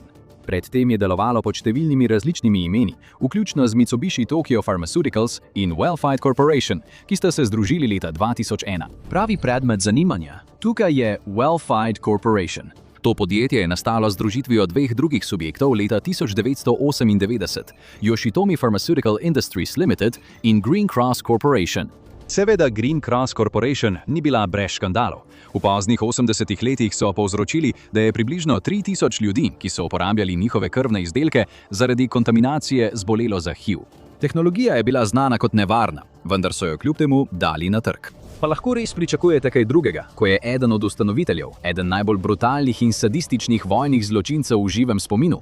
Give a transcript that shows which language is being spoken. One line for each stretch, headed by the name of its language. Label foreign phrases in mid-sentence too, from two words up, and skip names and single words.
Slovenian: Predtem je delovalo pod številnimi različnimi imeni, vključno z Mitsubishi Tokyo Pharmaceuticals in Well-Fight Corporation, ki sta se združili leta 2001. Pravi predmet zanimanja tukaj je Well-Fight Corporation. To podjetje je nastalo z združitvijo dveh drugih subjektov leta 1998, Yoshitomi Pharmaceutical Industries Limited in Green Cross Corporation. Seveda Green Cross Corporation ni bila brez škandalov. V poznih 80-ih letih so povzročili, da je približno 3000 ljudi, ki so uporabljali njihove krvne izdelke, zaradi kontaminacije zbolelo za HIV. Tehnologija je bila znana kot nevarna, vendar so jo kljub temu dali na trg. Pa lahko res pričakujete kaj drugega, ko je eden od ustanoviteljev, eden najbolj brutalnih in sadističnih vojnih zločincev v živem spominu?